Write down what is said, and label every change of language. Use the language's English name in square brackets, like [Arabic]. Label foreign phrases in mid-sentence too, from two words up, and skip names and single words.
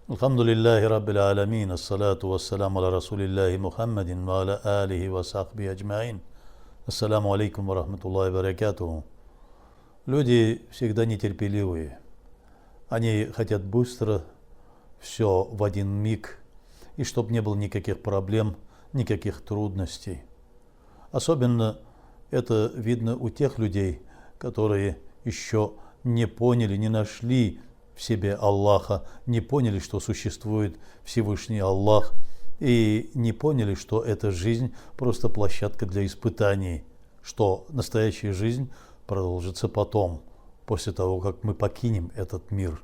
[Arabic] الحمد لله رب العالمين، الصلاة والسلام على رسول الله محمد وعلى آله وصحبه أجمعين. السلام عليكم ورحمة الله وبركاته. [Russian] Люди всегда нетерпеливые. Они хотят быстро, все в один миг, и чтобы не было никаких проблем, никаких трудностей. Особенно это видно у тех людей, которые еще не поняли, не нашли в себе Аллаха, не поняли, что существует Всевышний Аллах, и не поняли, что эта жизнь просто площадка для испытаний, что настоящая жизнь продолжится потом, после того, как мы покинем этот мир.